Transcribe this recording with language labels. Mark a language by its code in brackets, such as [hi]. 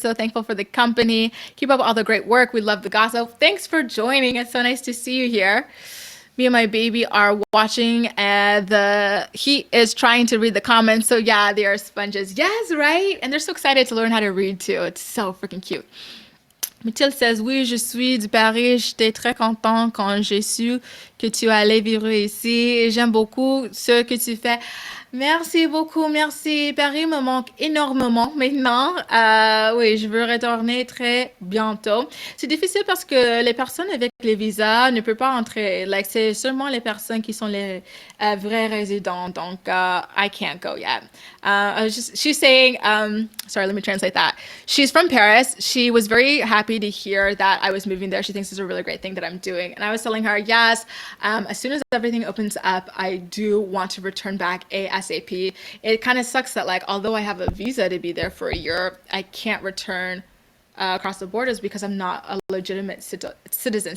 [en] So thankful for the company. Keep up all the great work. We love the gossip. Thanks for joining. It's so nice to see you here. Me and my baby are watching, and he is trying to read the comments. So yeah, they are sponges. Yes, right? And they're so excited to learn how to read too. It's so freaking cute. Mathilde says, [fr] oui, je suis du Paris. J'étais très content quand j'ai su que tu allais vivre ici. Et j'aime beaucoup ce que tu fais. Merci beaucoup, merci. Paris me manque énormément maintenant. Oui, je veux retourner très bientôt. C'est difficile parce que les personnes avec les visas ne peuvent pas entrer. Like, c'est seulement les personnes qui sont les vrais résidents. [en] Donc, I can't go yet. She's saying, sorry, let me translate that. She's from Paris. She was very happy to hear that I was moving there. She thinks it's a really great thing that I'm doing. And I was telling her, yes, as soon as everything opens up, I do want to return back ASAP. It kind of sucks that, like, although I have a visa to be there for a year, I can't return across the borders because I'm not a legitimate citizen.